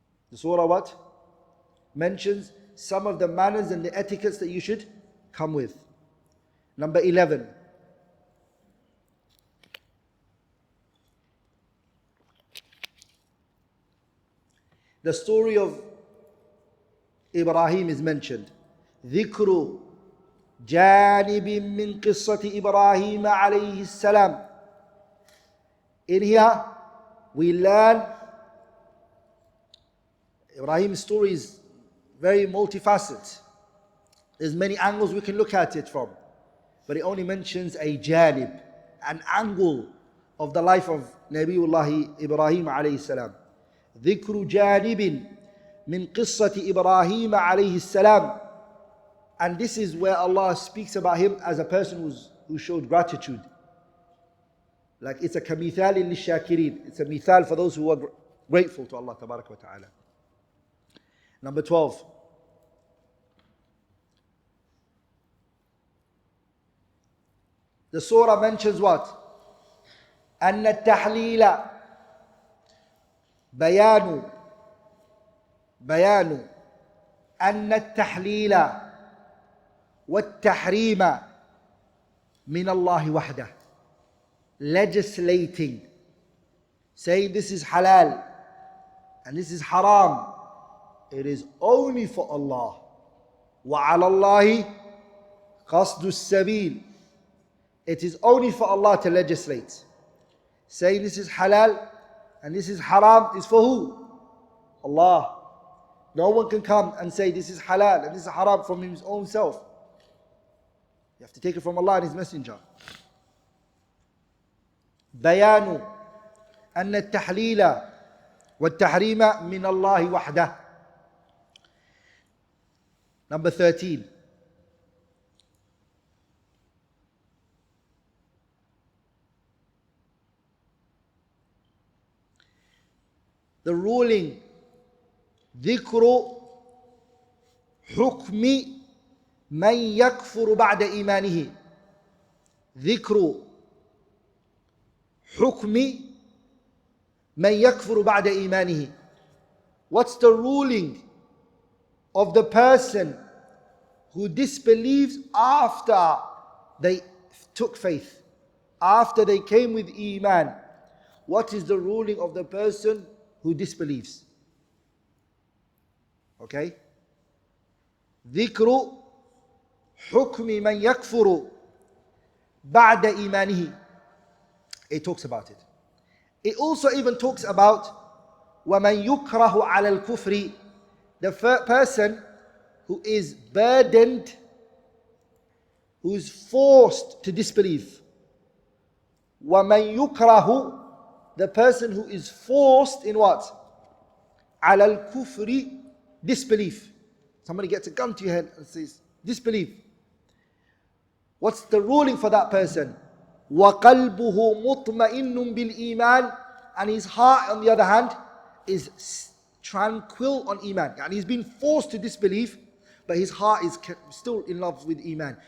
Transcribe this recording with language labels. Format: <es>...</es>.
<en>The surah what? Mentions some of the manners and the etiquettes that you should come with. Number 11. The story of Ibrahim is mentioned.</en> <ar>ذكر جانب من قصة إبراهيم عليه السلام.</ar> <en>In here, we learn Ibrahim's story is very multifaceted. There's many angles we can look at it from. But it only mentions a janib, an angle of the life of Nabiullah Ibrahim alayhi salam. ذكر جانب من قصة إبراهيم عليه السلام. And this is where Allah speaks about him as a person who showed gratitude. Like it's a</en> <ar>kamithal lishakirin.</ar> <en>It's a mithal for those who are grateful to Allah Tabaraka wa Ta'ala. Number 12. The surah mentions what?</en> <ar>أن التحليل بيان أن التحليل والتحريم من الله وحده.</ar> <en>Legislating, saying this is halal and this is haram, it is only for Allah.</en> <ar>وعلى الله قصد السبيل.</ar> <en>It is only for Allah to legislate. Saying this is halal and this is haram is for who? Allah. No one can come and say this is halal and this is haram from his own self. You have to take it from Allah and His Messenger.</en> <ar>بيان أن التحليل والتحريم من الله وحده.</ar> <en>Number 13. The ruling</en> <ar>ذكر حكم من يكفر بعد إيمانه. ذكر حكم من يكفر بعد إيمانه.</ar> <en>What's the ruling of the person who disbelieves after they took faith, after they came with Iman? What is the ruling of the person who disbelieves? Okay?</en> <ar>ذكر حكم من يكفر بعد إيمانه.</ar> <en>It talks about it. It also even talks about</en> <ar>وَمَنْ يُكْرَهُ عَلَى الْكُفْرِ,</ar> <en>the person who is burdened, who is forced to disbelieve.</en> <ar>وَمَنْ يُكْرَهُ,</ar> <en>the person who is forced in what?</en> <ar>عَلَى الْكُفْرِ,</ar> <en>disbelief. Somebody gets a gun to your head and says, disbelief. What's the ruling for that person?</en> <ar>وَقَلْبُهُ مُطْمَئِنٌ بِالْإِيمَانِ,</ar> <en>and his heart, on the other hand, is tranquil on Iman. And he's been forced to disbelieve, but his heart is still in love with Iman.</en>